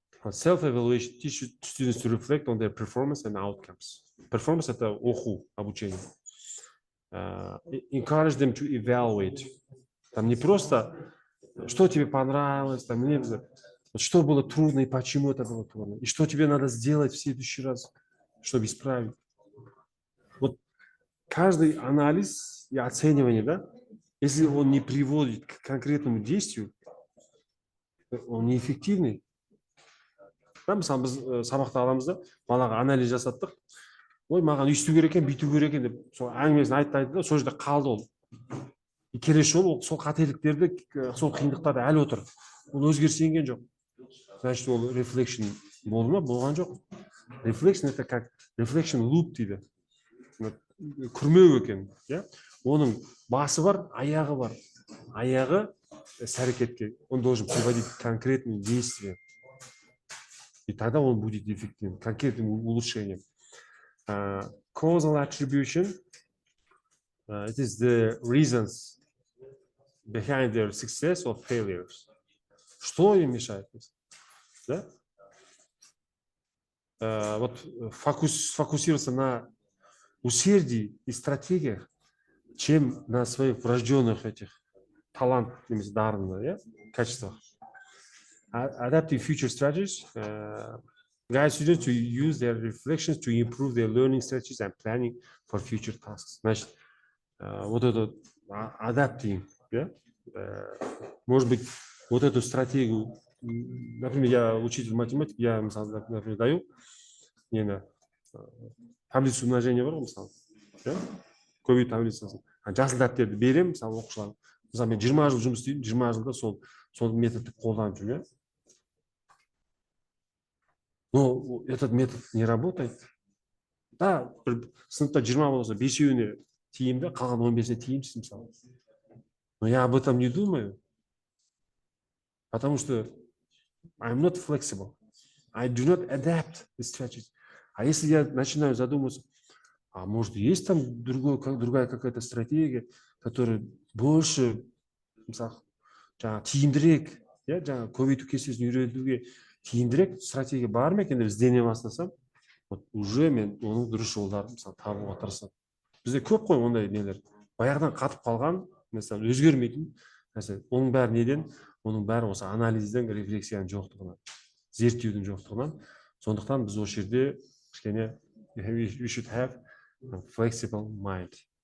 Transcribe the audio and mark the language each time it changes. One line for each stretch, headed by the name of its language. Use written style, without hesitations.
English: Self-evaluation teaches students to reflect on their performance and outcomes.
Russian: Performance — это
Kazakh: оқу,
Russian: обучение.
English: Encourage them to evaluate.
Russian: Там не просто, что тебе понравилось, там, что было трудно и почему это было трудно, и что тебе надо сделать в следующий раз, чтобы исправить. Вот каждый анализ и оценивание, да, если он не приводит к конкретному действию, он неэффективный.
Kazakh: Да, мысалы біз сабақта аламыз да, балаға анализ жасаттық. Ой, маған өйсту керек екен, бүйту керек екен деп, сол әңгімесін айтты да, сол жерде қалды ол. Келесі жолы сол қателіктерді, сол қиындықтарды әлі отыр. Ол өзгеріс енген жоқ. Значит, ол reflection болды ма? Болған жоқ.
Russian: Reflection — это как reflection loop
Kazakh: дейді. Күрмеу екен, иә? Оның басы бар, аяғы бар. Аяғы іс-әрекетке.
Russian: Он должен приводить к конкретным действиям. И тогда он будет эффективен, конкретным улучшением.
English: Causal attribution, it is the reasons behind their success or failures.
Russian: Что им мешает? Да? Вот фокусироваться на усердии и стратегиях, чем на своих врожденных этих талантах, дарных, качествах.
English: Adapting future strategies guide students to use their reflections to improve their learning strategies and planning for future tasks.
Russian: Значит, вот это adapting, может быть, вот эту стратегию, например, я учитель математики, я, например, даю таблицу умножения
Kazakh: бар ғой, мысалы, көбейту таблицасын. Жасыл дәптерді беремін, мысалы, оқушыларға. Мысалы, мен 20 жыл жұмыс істеймін, 20 жылда сол методты қолданып жүрмін.
Russian: Но этот метод не работает.
Kazakh: Да, сыныпта 20 болса, 5-еуіне тиімді, қалған 15-е тиімсіз, мысалы.
Russian: Но я об этом не думаю, потому что
English: I'm not flexible. I do not adapt the strategy.
Russian: А если я начинаю задумываться, а может, есть там другая какая-то стратегия, которая больше,
Kazakh: мысалы, тиімдірек, көбейту кестесін үйретуге тиімдірек стратегия бар ма екен деп іздене бастасам, уже мен оның дұрыс жолдарын табуға тырысамын. Бізде көп қой ондай нелер. Баяғыдан қатып қалған, мысалы, өзгермейтін нәрсе. Оның бәрі неден? Оның бәрі осы анализден, рефлексияның жоқтығынан, зерттеудің жоқтығынан. Сондықтан біз осы жерде кішкене
English: we should have a flexible mind.